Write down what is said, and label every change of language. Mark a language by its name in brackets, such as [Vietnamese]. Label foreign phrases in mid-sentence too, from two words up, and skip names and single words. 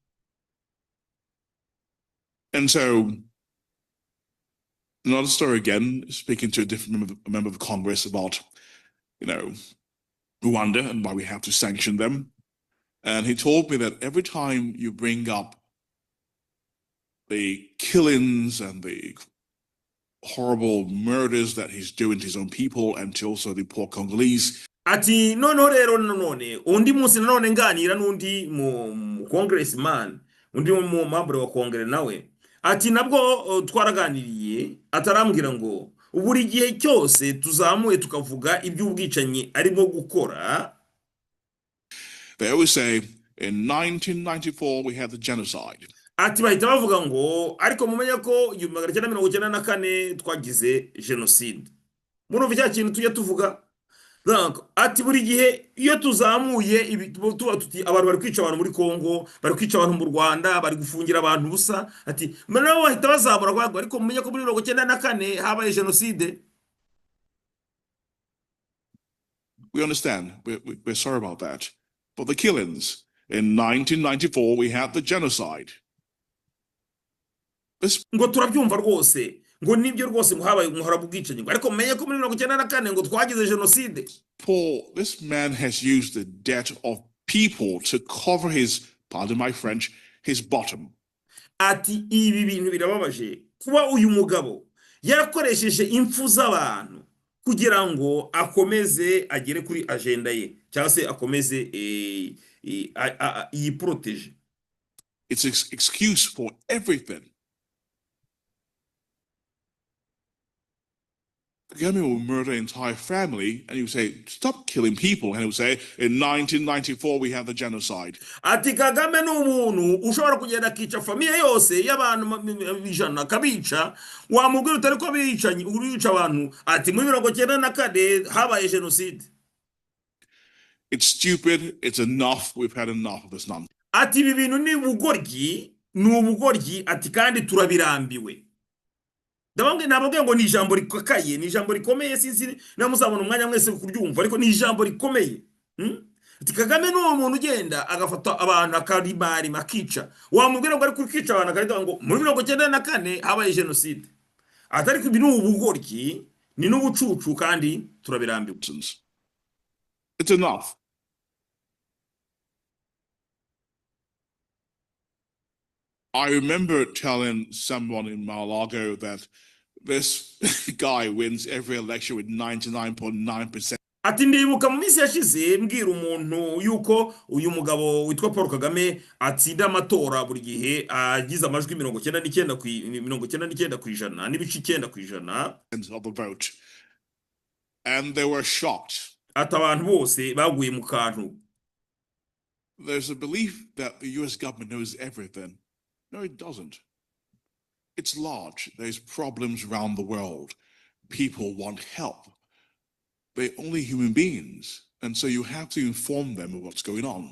[English] And so, another story again, speaking to a different member of Congress about, Rwanda and why we have to sanction them. And he told me that every time you bring up the killings and the horrible murders that he's doing to his own people and to also the poor Congolese. [Kinyarwanda] Ati noneho rero nanone undi munsi nanone nganira n'undi mu congressman, undi mu member wa Congress nawe, ati nabwo twaraganiriye, atarambwira ngo buri gihe cyose tuzamuye tukavuga iby'ubwicanyi arimo gukora. [English] They always say in 1994 we had the genocide. [Kinyarwanda] Ati bahita bavuga ngo ariko mumenye ko 1994 twagize genocide. Murumva cya kintu tujya tuvuga. Donc ati buri gihe iyo tuzamuye tuba tuti abantu bari kwica abantu muri Kongo, bari kwica abantu mu Rwanda, bari gufungira abantu busa, ati nabo bahita bazamura kwa ariko mumenye ko muri 1994 habaye genocide. [English] We understand. We're sorry about that. But the killings in 1994 we had the genocide. [Kinyarwanda] Ngo turabyumva rwose ngo nibyo rwose ngo habaye umuhora bw'icanyi ariko menye ko muri 1994 ngo twagize genocide. [English] Paul, this man has used the debt of people to cover his, pardon my French, his bottom. [Kinyarwanda] Ati ibi bintu birababaje kuba uyu mugabo yarakoresheje impfu z'abantu kugira ngo akomeze agere kuri agenda ye cyangwa se akomeze yiprotege. [English] It's an excuse for everything. Kagame will murder an entire family and you say, stop killing people. And he will say, in 1994, we had the genocide. [Kinyarwanda] Ati Kagame n'umuntu ushobora kugenda akica famiye yose y'abantu 100 kabica wamubwira utari ko bicanye urica abantu ati muri 1994 habaye genocide. [English] It's stupid. It's enough. We've had enough of this nonsense. [Kinyarwanda] Ati ibi bintu ni ubugoryi ati kandi turabirambiwe. Ndabonge nababwiye ngo ni ijambo rikakaye, ni ijambo rikomeye sinzi namuzabona umwanya mwese kuryumva ariko ni ijambo rikomeye. Ati Kagame no muntu ugenda agafata abantu akarimari makica. Wamubwira ngo ari kukica abantu akarita ngo muri 1994 habaye genocide. Atari kubinu ubugoryi ni n'ubucucu kandi turabirambiwe. [English] It's enough. I remember telling someone in Mar-a-Lago that this guy wins every election with 99.9%. [Kinyarwanda] Ati ndibuka mu minsi yashize mbwira umuntu yuko uyu mugabo witwa Paul Kagame atsinda amatora buri gihe agize amajwi 99% n'ibice 9% [English] of the vote. And they were shocked. [Kinyarwanda] Ati abantu bose baguye mu kantu. [English] There's a belief that the US government knows everything. No, it doesn't. It's large. There's problems around the world. People want help. They're only human beings. And so you have to inform them of what's going on.